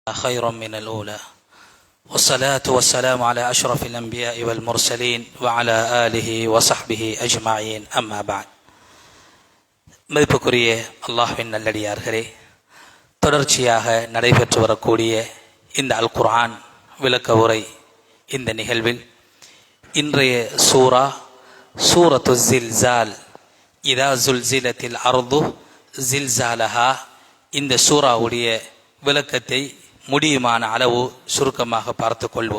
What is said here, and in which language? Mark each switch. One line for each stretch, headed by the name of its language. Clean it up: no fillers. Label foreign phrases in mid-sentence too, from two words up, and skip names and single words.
Arabic: خيرا من الأولى والصلاة والسلام على أشرف الأنبياء والمرسلين وعلى آله وصحبه أجمعين أما بعد.
Tamil: மதிப்புக்குரிய அல்லாஹ்வின் நல்லடியார்களே, தொடர்ச்சியாக நடைபெற்று வரக்கூடிய இந்த அல் குர்ஆன் விளக்க உரை இந்த நிகழ்வில் இன்றைய சூரத்து ஜில்சால்,
Arabic: إذا زلزلت الأرض زلزالها,
Tamil: இந்த சூராவுடைய விளக்கத்தை முடியுமான அளவு சுருக்கமாக பார்த்து கொள்வோம்.